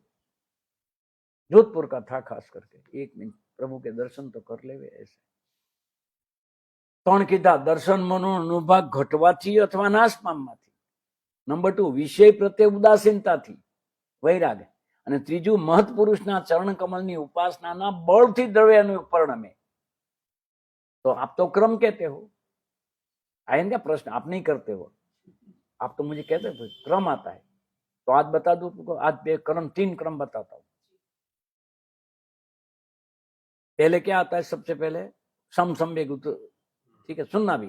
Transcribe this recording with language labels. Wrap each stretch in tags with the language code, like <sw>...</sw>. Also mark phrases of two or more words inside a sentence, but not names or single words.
<hi>जोधपुर का था खास करके. 1 मिनट प्रभु के दर्शन तो कर लेवे. ऐसे 3 कीधा.</hi> <gu>દર્શન મનો અનુભવ ઘટવાથી અથવા નાશ પામવાથી. નંબર 2 વિષય પ્રત્યે ઉદાસીનતાથી, વૈરાગ. અને ત્રીજું મહત્પુરુષના ચરણ કમલની ઉપાસનાના બળથી દ્રવ્યાનુયોગ પરિણમે.</gu> <hi>तो आप तो क्रम कहते हो. आएगा क्या प्रश्न? आप नहीं करते हो. आप तो मुझे कहते हो क्रम आता है. तो आज बता दो तुमको. आज 2 क्रम 3 क्रम बताता हूं. पहले क्या आता है? सबसे पहले समसम्यक. ठीक है, सुनना भी.</hi>